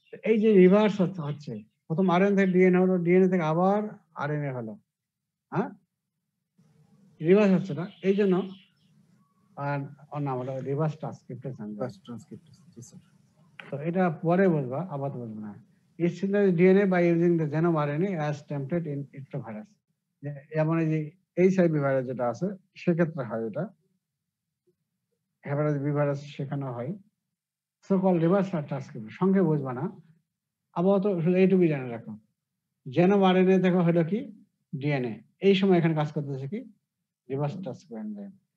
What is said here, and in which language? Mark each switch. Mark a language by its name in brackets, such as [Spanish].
[Bangla] এই যে রিভার্স হচ্ছে, প্রথম RNA থেকে DNA হলো, DNA থেকে আবার RNA হলো, হ্যাঁ, রিভার্স হচ্ছে না, এই জন্য নাম হলো রিভার্স ট্রান্সক্রিপ্টেজ। তো এটা পরে বলবা, আবার বলবো না। [English] It synthesizes DNA by using the genome RNA as template in enterovirus। [Bangla] যেমন এই যে HIV ভাইরাস যেটা আছে, সেক্ষেত্রে হয় এটা, হেপাটাইটিস বি ভাইরাস সেখানে হয়। [English] so call reverse transcriptase, [Bangla] সঙ্গে বুঝবা না, আপাতত এইটুকু জানে রাখো। জেনোম RNA থেকে হলো কি DNA, এই সময় এখানে কাজ করতেছে কি রিভার্স ট্রান্সক্রিপ্টেজ এনজাইম।